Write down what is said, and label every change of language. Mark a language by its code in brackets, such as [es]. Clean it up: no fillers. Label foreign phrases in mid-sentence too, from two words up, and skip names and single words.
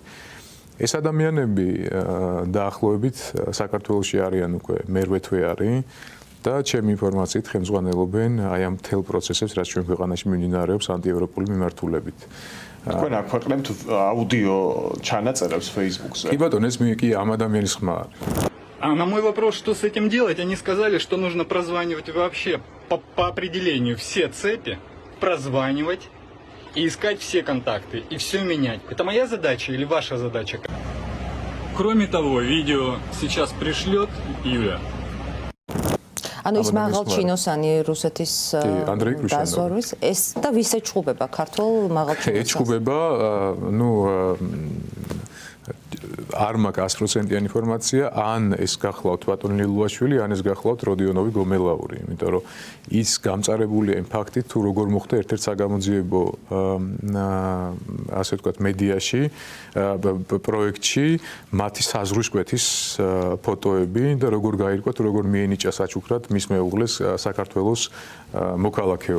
[ka] ეს ადამიანები დაახლოებით საქართველოში არიან უკვე მერვე თვე არის და ჩემი ინფორმაციით ხელმძღვანელობენ აი ამ მთელ პროცესებს, რაც ჩვენ ქვეყანაში მიმდინარეობს ანტიევროპული მიმართულებით. თქვენ აქ ქვეყნებთ აუდიო ჩანაწერებს Facebook-ზე. კი ბატონო, ეს კი ამ ადამიანის ხმა არის. [ru] А на мой вопрос, что с этим делать, они сказали, что нужно прозванивать вообще по определению все цепи, прозванивать и искать все контакты, и все менять. Это моя задача или ваша задача? Кроме того, видео сейчас пришлет Юля. [ka] ანუ ის მაღალჩინოსანი რუსეთის დაზვერვის ეს და ვის ეჩხუბება ქართულ მაღალჩინოსანს? ეჩხუბება, არ მაქვს 100%-იანი ინფორმაცია, ან ეს გახლავთ ბატონ ლილუაშვილი, ან ეს გახლავთ როდიონოვი გომელაური, იმიტომ რომ ის გამწარებულია იმ ფაქტით, თუ როგორ მოხდა ერთ-ერთ საგამოძიებო ასე ვთქვათ მედიაში, პროექტში მათი საზღვრის კვეთის ფოტოები და როგორ გაირკვა, თუ როგორ მიენიჭა საჩუქრად მის მეუღლეს საქართველოს მოქალაქეობა.